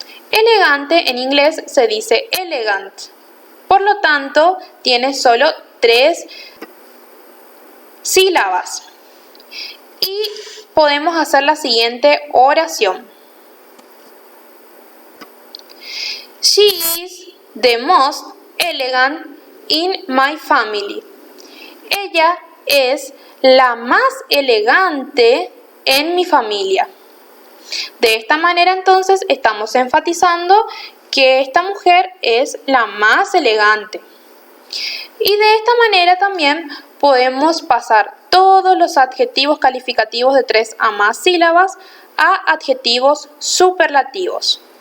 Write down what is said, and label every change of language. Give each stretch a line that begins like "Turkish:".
Spanish: Elegante en inglés se dice elegant. Por lo tanto, tiene solo 3 sílabas. Y podemos hacer la siguiente oración.
English: She is the most elegant in my family.
Spanish: Ella es la más elegante en mi familia. De esta manera entonces estamos enfatizando que esta mujer es la más elegante. Y de esta manera también podemos pasar todos los adjetivos calificativos de 3 a más sílabas a adjetivos superlativos.